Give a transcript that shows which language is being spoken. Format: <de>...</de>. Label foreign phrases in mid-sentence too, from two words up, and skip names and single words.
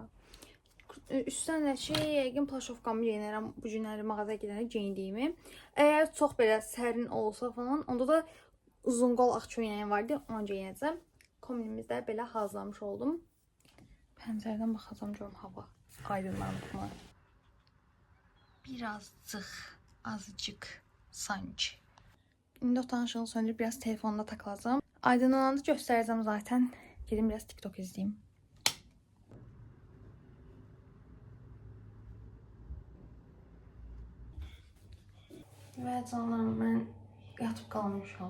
<az>Üstdən də yəqin plaşovkamı geyinərəm bu günləri mağazaya gedəndə geyindiyimi. Əgər çox belə sərin olsa falan, onda da uzun qol ağ köynəyim vardı, onu geyinəcəm. Kombinimizdə belə hazırlamış oldum. Pəncərədən baxacam görüm hava aydınlanıb mı? Birazcık, azıcık Sanki.</az> <tr>İndi otağın ışığını söndürüp biraz telefonda takılacağım. Aydınlananda göstereceğim zaten. Gelin biraz TikTok izleyeyim. Ve canlarım, ben yatıp kalmışam.</tr>